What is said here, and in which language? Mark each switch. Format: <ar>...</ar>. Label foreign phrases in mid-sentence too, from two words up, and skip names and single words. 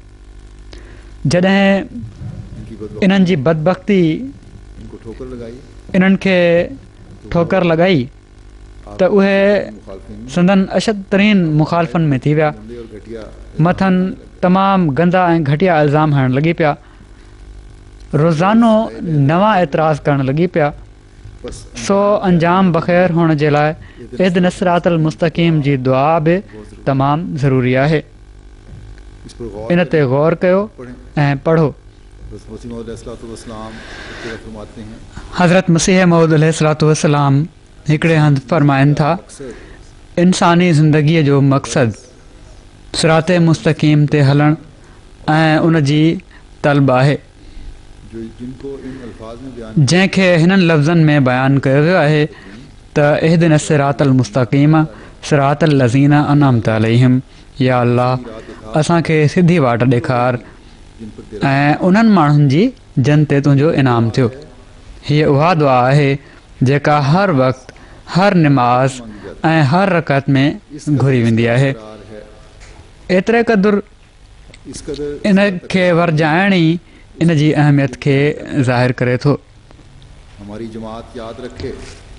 <sd>जॾहिं इन्हनि जी बदबख़्ती इन्हनि खे ठोकर लॻाई त उहे संदन अशद तरीन मुखालफ़नि में थी विया, मथनि तमामु गंदा ऐं घटिया इल्ज़ाम हणणु लॻी पिया, रोज़ानो नवां एतिराज़ करणु लॻी पिया। सो अंजाम बख़ैर हुअण जे लाइ</sd> <ar>اهدنا الصراط المستقيم</ar> <sd>जी दुआ बि तमामु ज़रूरी आहे। इन ते गौर कयो ऐं पढ़ो। हज़रत मसीह मऊद</sd> <ar>عليه الصلاة والسلام</ar> <sd>हिकिड़े हंधि फ़रमाइनि था, इंसानी ज़िंदगीअ जो मक़सदु सिराते मुस्तक़ीम ते हलणु ऐं उन जी तलब आहे, जंहिंखे हिननि लफ़्ज़नि में बयानु कयो वियो आहे त</sd> <ar>اهدنا الصراط المستقيم صراط الذين أنعمت عليهم,</ar> <sd>या अल्लाह असांखे सिधी वाट ॾेखार ऐं उन्हनि माण्हुनि जी जन ते तुंहिंजो इनाम थियो। हीअ उहा दुआ आहे जेका हर वक़्तु हर निमाज़ ऐं हर रकत में घुरी वेंदी आहे। एतिरे क़दुरु इन खे वरजाइण ई इन जी अहमियत खे ज़ाहिर करे थो।</sd>